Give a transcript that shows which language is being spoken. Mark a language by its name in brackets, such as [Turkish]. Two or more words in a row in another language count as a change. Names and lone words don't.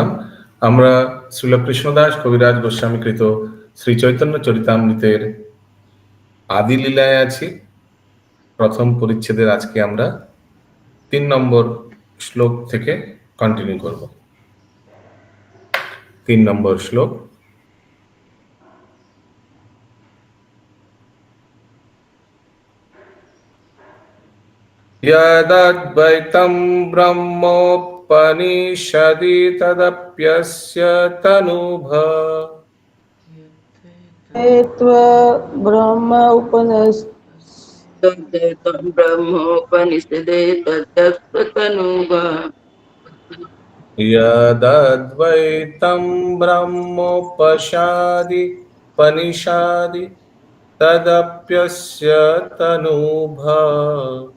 [Bangla] আমরা শ্রীল কৃষ্ণদাস কবিরাজ গোস্বামীকৃত শ্রী চৈতন্য চরিতামৃতের আদি লীলায় আছি। প্রথম পরিচ্ছেদের আজকে আমরা 3 নম্বর শ্লোক থেকে কন্টিনিউ করব। 3 নম্বর শ্লোক। [Sanskrit] यदद्वैतं ब्रह्मोपनिषदि तदप्यस्य तनुभव यदद्वैतं ब्रह्मोपनिषदि तदप्यस्य तनुभव